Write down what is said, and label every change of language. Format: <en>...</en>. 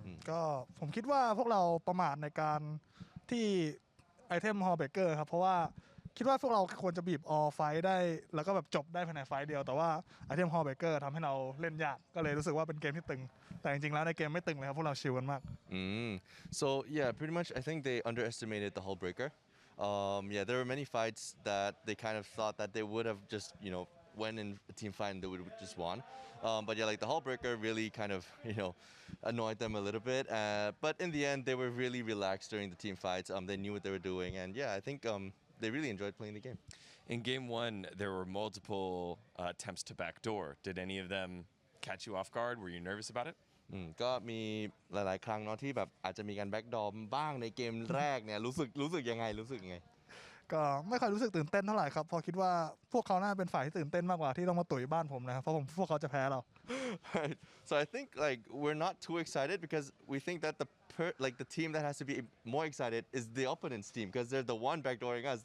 <th>ก็ผมคิดว่าพวกเราประมาทในการที่ไอเทมฮอลเบเกอร์ครับเพราะว่าคิดว่าพวกเราควรจะบีบออไฟได้แล้วก็แบบจบได้ภายในไฟเดียวแต่ว่าไอเทมฮอลเบเกอร์ทำให้เราเล่นยากก็เลยรู้สึกว่าเป็นเกมที่ตึงแต่จริงๆแล้วในเกมไม่ตึงเลยครับพวกเราชิลกันมาก</th> <en>So yeah, pretty much I think they underestimated the hull breaker. There were many fights that they kind of thought that they would have just went in a team fight and they would just won. But yeah, like the hull breaker really kind of annoyed them a little bit. But in the end, they were really relaxed during the team fights. They knew what they were doing, and yeah, I think they really enjoyed playing the game. In game 1, there were multiple attempts to backdoor. Did any of them catch you off guard? Were you nervous about it?</en> <th>ก็มีหลายๆครั้งเนาะที่แบบอาจจะมีการแบ็กดอมบ้างในเกมแรกเนี่ยรู้สึกยังไง ก็ไม่ค่อยรู้สึกตื่นเต้นเท่าไหร่ครับเพราะคิดว่าพวกเขาน่าเป็นฝ่ายที่ตื่นเต้นมากกว่าที่ต้องมาตุ๋ยบ้านผมนะครับเพราะพวกเขาจะแพ้เรา</th> <en>Right. So I think like we're not too excited because we think that the team that has to be more excited is the opponent's team because they're the one backdooring us.</en>